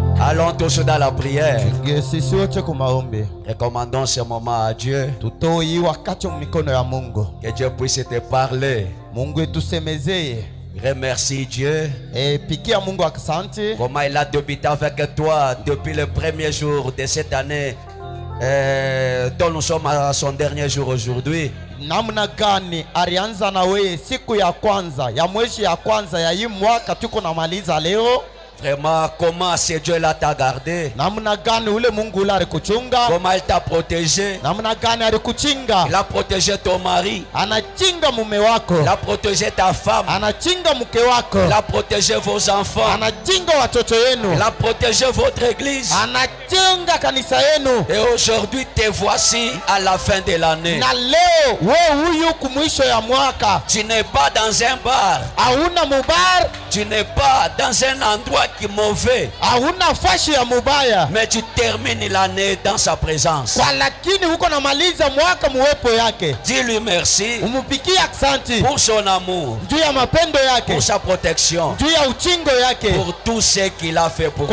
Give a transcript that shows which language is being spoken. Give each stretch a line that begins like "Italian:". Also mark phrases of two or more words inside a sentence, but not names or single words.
French: Allons tous dans la prière.
Swahili: Sisi wote kwa maombi.
French: Recommandons ce moment à Dieu.
Swahili: Tutoe hii wakati mikono ya Mungu.
French: Que Dieu puisse te parler.
Swahili: Mungu etusemezeye.
French: Remercie Dieu.
Swahili: Pikia Mungu asante.
French: Comment il a débuté avec toi depuis le premier jour de cette année dont nous sommes à son dernier jour aujourd'hui.
Swahili: Namna gani alianza na wewe siku ya kwanza ya mwezi ya kwanza ya hii mwaka tuko namaliza leo.
French: Vraiment, comment ce Dieu-là t'a gardé?
Swahili: Namna gani ule Mungu ule alikuchunga?
French: Comment il t'a protégé?
Swahili: Namna gani alikuchinga?
French: Il a protégé ton mari.
Swahili: Anachinga mume wako.
French: Il a protégé ta femme.
Swahili: Anachinga mke wako.
French: Il a protégé vos enfants.
Swahili: Anachinga watoto yenu.
French: Il a protégé votre église.
Swahili: Anachinga kanisa yenu.
French: Et aujourd'hui, te voici à la fin de l'année.
Swahili: Na leo wewe huyu kumwisho ya mwaka.
French: Tu n'es pas dans un bar.
Swahili: Hauna mubar.
French: Tu n'es pas dans un endroit qui est mauvais.
Swahili: Hauna fashi ya mubaya.
French: Mais tu termines l'année dans sa présence.
Swahili: Kwa lakini huko namaliza mwaka muwepo yake.
French: Dis-lui merci.
Swahili: Umupikie asante.
French: Pour son amour.
Swahili: Juu ya mapendo yake.
French: Pour sa protection.
Swahili: Juu ya uchingo yake.
French: Pour tout ce qu'il a fait pour nous.